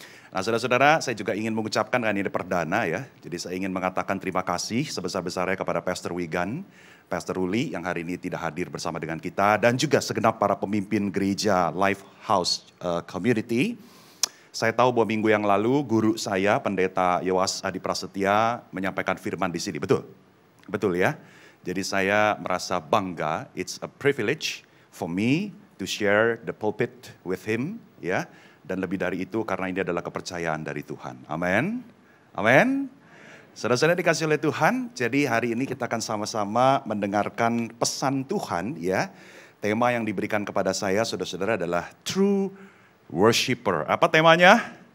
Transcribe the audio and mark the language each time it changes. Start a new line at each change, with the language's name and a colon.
Indonesian: Nah saudara-saudara, saya juga ingin mengucapkan, kan ini perdana ya, jadi saya ingin mengatakan terima kasih sebesar-besarnya kepada Pastor Wigan, Pastor Ruli yang hari ini tidak hadir bersama dengan kita, dan juga segenap para pemimpin gereja Lifehouse Community. Saya tahu bahwa minggu yang lalu guru saya, Pendeta Yowas Adi Prasetya, menyampaikan firman di sini, betul? Betul ya? Jadi saya merasa bangga,
English: it's a privilege for me to share the pulpit with him,
Indonesian: ya. Dan lebih dari itu karena ini adalah kepercayaan dari Tuhan. Amin. Amin. Saudara-saudara dikasih oleh Tuhan, jadi hari ini kita akan sama-sama mendengarkan pesan Tuhan, ya. Tema yang diberikan kepada saya, saudara-saudara, adalah True Worshipper. Apa temanya?